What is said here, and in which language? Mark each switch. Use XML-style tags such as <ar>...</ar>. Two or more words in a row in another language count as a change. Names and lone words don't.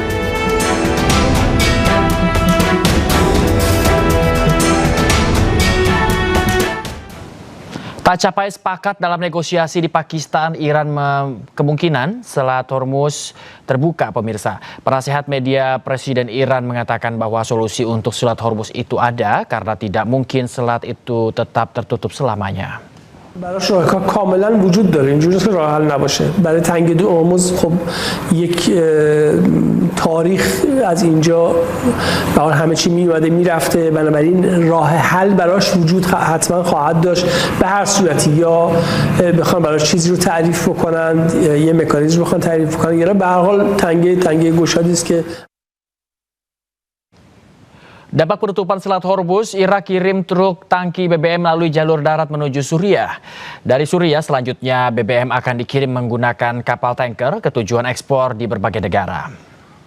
<id>Tak capai sepakat dalam negosiasi di Pakistan, Iran kemungkinan Selat Hormuz terbuka, pemirsa. Penasehat media Presiden Iran mengatakan bahwa solusi untuk Selat Hormuz itu ada karena tidak mungkin selat itu tetap tertutup selamanya.</id> <fa>براش راهکار کاملا وجود داره، اینجوری نیست که راه حل نباشه. برای تنگی هرمز خب یک تاریخ از اینجا برای همه چی میومده میرفته، بنابراین راه حل براش وجود حتما خواهد داشت به هر صورتی. یا بخوان براش چیزی رو تعریف بکنن، یه مکانیزم بخوان تعریف بکنن، یا به هر حال تنگی گشادی است که</fa> <id>Dampak penutupan Selat Hormuz, Irak kirim truk tangki BBM melalui jalur darat menuju Suriah. Dari Suriah selanjutnya BBM akan dikirim menggunakan kapal tanker ke tujuan ekspor di berbagai negara.</id>